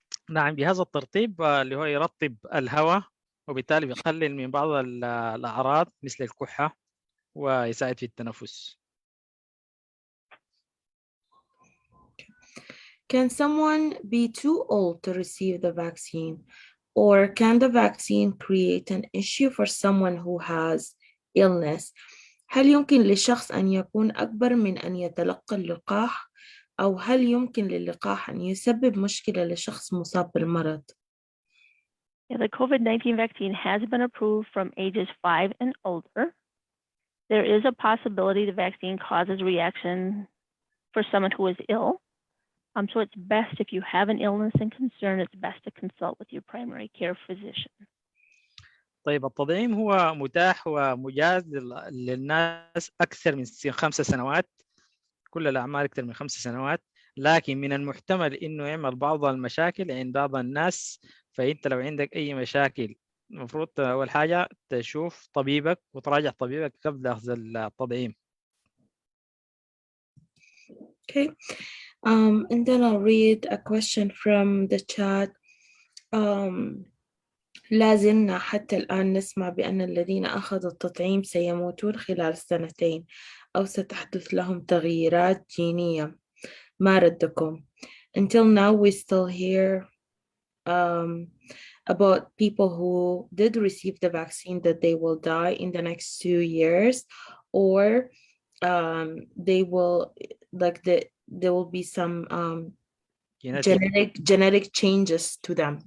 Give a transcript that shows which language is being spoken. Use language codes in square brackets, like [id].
[ar] نعم، جهاز الترطيب اللي هو يرطب الهواء، وبالتالي بيقلل من بعض الأعراض مثل الكحة ويساعد في التنفس. [en] Can someone be too old to receive the vaccine, or can the vaccine create an issue for someone who has illness? [ar] هل يمكن للشخص أن يكون أكبر من أن يتلقى اللقاح، أو هل يمكن للقاح أن يسبب مشكلة لشخص مصاب بالمرض؟ [en] Yeah, the COVID-19 vaccine has been approved from ages 5 and older. There is a possibility the vaccine causes reaction for someone who is ill. So it's best if you have an illness and concern, it's best to consult with your primary care physician. [ar] طيب، التطعيم هو متاح ومجاز للناس أكثر من 5 سنوات، كل الأعمار أكثر من 5 سنوات، لكن من المحتمل إنه يعمل بعض المشاكل عند بعض الناس. فأنت لو عندك أي مشاكل المفروض أول حاجة تشوف طبيبك وتراجع طبيبك قبل أخذ التطعيم. [en] Okay, and then I'll read a question from the chat. [ar] لا زلنا حتى الآن نسمع بأن الذين أخذوا التطعيم سيموتون خلال 2 أو ستحدث لهم تغييرات جينية. ما ردكم؟ [en] Until now we still hear about people who did receive the vaccine that they will die in the next 2 years, or they will there will be some genetic changes to them.